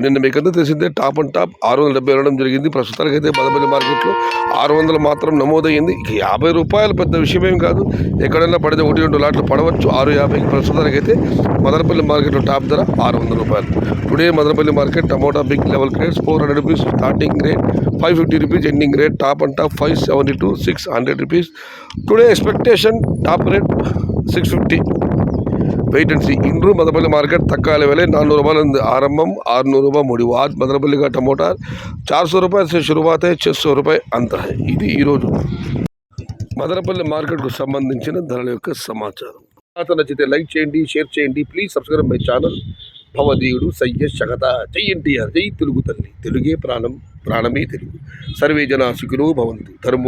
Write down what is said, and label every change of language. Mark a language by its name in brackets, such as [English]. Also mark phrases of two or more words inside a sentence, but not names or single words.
[Telugu] నిన్న మీకంతా తెలిసిందే [English] top and top [Telugu] 670 వెళ్ళడం జరిగింది. ప్రస్తుతానికైతే మదనపల్లి మార్కెట్లో 600 మాత్రం నమోదయ్యింది. ఇక 50 రూపాయలు పెద్ద విషయమేం కాదు. ఎక్కడైనా పడితే 1-2 లాట్లు పడవచ్చు. 650 ప్రస్తుతానికైతే మదనపల్లి మార్కెట్లో టాప్ ధర 600 రూపాయలు. [English] today Madanapalle market tomato big level grades 400 rupees starting rate, 550 rupees ending rate. top and top 572, 600 rupees. today expectation top rate 650. wait and see. [Tamil] இன்று மதனப்பள்ளி மார்க்கெट तत्काल விலை 400 ரூபாயிலிருந்து ஆரம்பம், 600 ரூபாய் முடிவு. [Hindi] आज मदनपल्ली का टमाटर 400 रुपये से शुरुआत है, 600 रुपये अंत है. [Telugu] ఇది ఈరోజు మదనపల్లి మార్కెట్కు సంబంధించిన ధరల యొక్క సమాచారం. నచ్చితే లైక్ చేయండి, షేర్ చేయండి. [English] please subscribe my channel. [Telugu] భవదీయుడు సయ్యద్ శగత. జై ఎన్టీఆర్, జై తెలుగు తల్లి. తెలుగే ప్రాణం, ప్రాణమే తెలుగు. [Sanskrit] సర్వే జనా సుఖినో భవంతు.